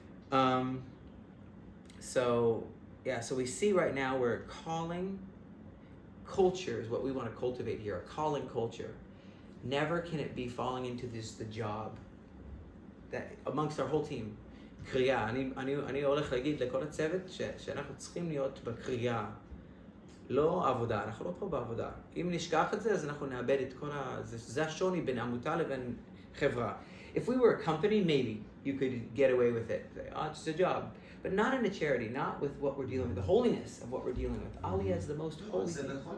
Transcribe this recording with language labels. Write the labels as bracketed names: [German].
[English] So we see right now we're calling culture is what we want to cultivate here, a calling culture. Never can it be falling into the job. That amongst our whole team. [Hebrew] קריאה, אני הולך להגיד לכל הצוות שאנחנו צריכים להיות בקריאה, לא עבודה, אנחנו לא פה בעבודה. אם נשכח את זה, אז אנחנו נאבד את כל זה השוני בין עמותה לבין חברה. [English] If we were a company, maybe you could get away with it. It's just a job. But not in a charity, not with what we're dealing with, the holiness of what we're dealing with. Aliyah is the most holy thing.